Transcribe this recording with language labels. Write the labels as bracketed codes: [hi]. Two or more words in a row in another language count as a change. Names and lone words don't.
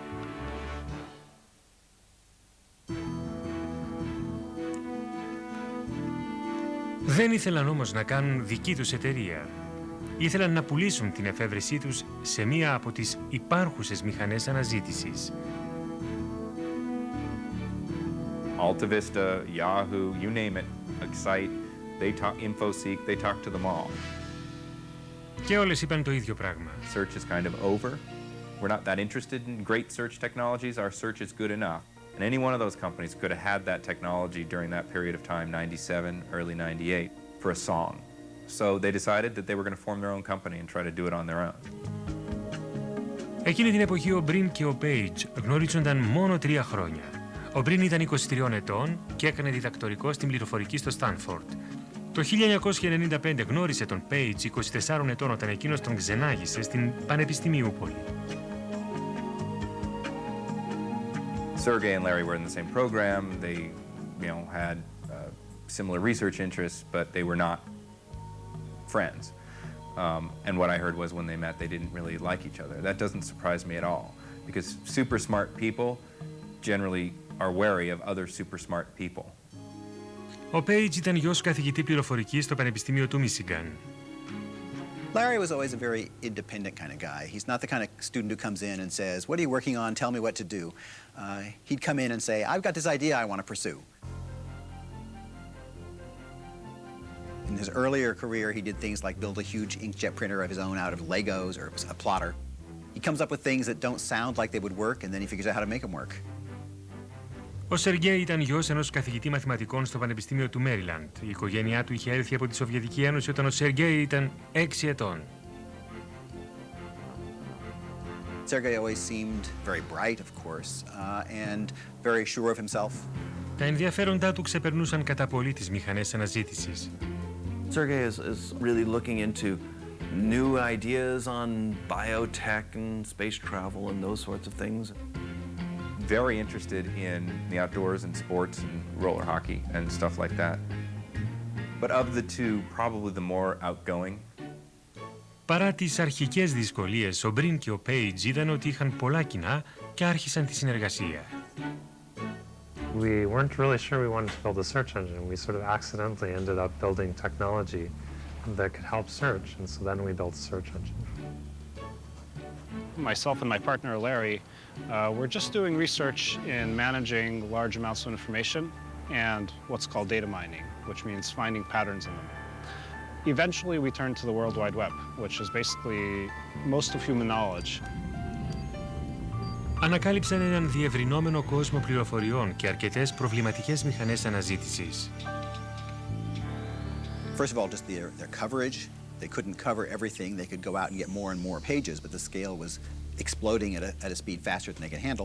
[el] Δεν ήθελαν όμως να κάνουν δική τους εταιρεία. Ήθελαν να πουλήσουν την εφεύρεσή τους σε μία από τις υπάρχουσες μηχανές αναζήτησης. [en] Alta Vista, Yahoo, you name it, Excite, they talk, InfoSeek, they talk to them all. [el] Και όλες είπαν το ίδιο πράγμα. [en] Search is kind of over. We're not that interested in great search technologies. Our search is good enough. And any one of those companies could have had that technology during that period of time, 97, early 98, for a song. So they decided that they were going to form their own company and try to do it on their own. [el] Εκείνη την εποχή ο Μπριν και ο Page γνωρίζονταν μόνο 3 χρόνια. Ο Μπριν ήταν 23 ετών και έκανε διδακτορικό στην πληροφορική στο Στάνφορντ. Το 1995 γνώρισε τον Page 24 ετών όταν εκείνος τον ξενάγησε στην Πανεπιστημιούπολη. [en] Sergey and Larry were in the same program. They, had similar research interests, but they were not friends. And what I heard was when they met, they didn't really like each other. That doesn't surprise me at all, because super smart people generally are wary of other super smart people. [el] Ο Page ήταν γιος καθηγητή πληροφορικής στο Πανεπιστήμιο του Μίσιγκαν. [en] Larry was always a very independent kind of guy. He's not the kind of student who comes in and says, "What are you working on? Tell me what to do." He'd come in and say, "I've got this idea I want to pursue." In his earlier career, he did things like build a huge inkjet printer of his own out of Legos or a plotter. He comes up with things that don't sound like they would work, and then he figures out how to make them work. [el] Ο Σεργέι ήταν γιος ενός καθηγητή μαθηματικών στο Πανεπιστήμιο του Μέριλαντ. Η οικογένειά του είχε έλθει από τη Σοβιετική Ένωση όταν ο Σεργέι ήταν 6 ετών. [en] Sergey always seemed very bright, of course, and very sure of himself. [el] Τα ενδιαφέροντά του ξεπερνούσαν κατά πολύ τις μηχανές αναζήτησης. [en] Sergey is really looking into new ideas on biotech and space travel and those sorts of things. Very interested in the outdoors and sports and roller hockey and stuff like that. But of the two, probably the more outgoing. [el] Παρά τις αρχικές δυσκολίες, ο Μπριν και ο Page είδαν ότι είχαν πολλά κοινά και άρχισαν τη συνεργασία. [en] We weren't really sure we wanted to build a search engine. We sort of accidentally ended up building technology that could help search, and so then we built a search engine. Myself and my partner, Larry, we're just doing research in managing large amounts of information and what's called data mining, which means finding patterns in them. Eventually, we turned to the World Wide Web, which is basically most of human knowledge. [el] Ανακάλυψαν έναν διευρυνόμενο κόσμο πληροφοριών και αρκετές προβληματικές μηχανές αναζήτησης. [en] First of all, just their coverage. They couldn't cover everything. They could go out and get more and more pages, but the scale was exploding at a speed faster than they could handle.